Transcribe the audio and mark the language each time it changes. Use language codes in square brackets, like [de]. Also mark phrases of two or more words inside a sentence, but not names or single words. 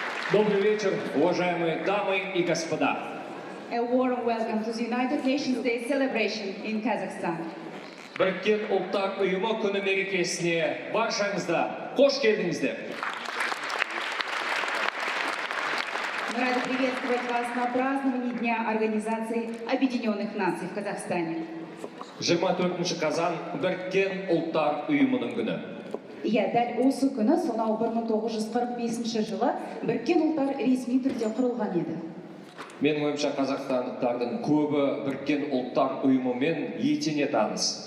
[ru] Добрый вечер, уважаемые дамы и господа. [en] A warm welcome to the United Nations Day celebration in Kazakhstan. [kk] Біріккен Ұлттар Ұйымы күні мерекесіне баршаңызды қош келдіңіздер. [ru] Мы рады приветствовать вас на праздновании Дня Организации Объединенных Наций в Казахстане. [kk] 24 қазан Біріккен Ұлттар Ұйымының күні. Иә, дәл осы күні сонау 1945 жылы Біріккен Ұлттар ресми түрде құрылған еді. Менің ойымша қазақстандықтардың көбі Біріккен Ұлттар Ұйымымен етене таныс.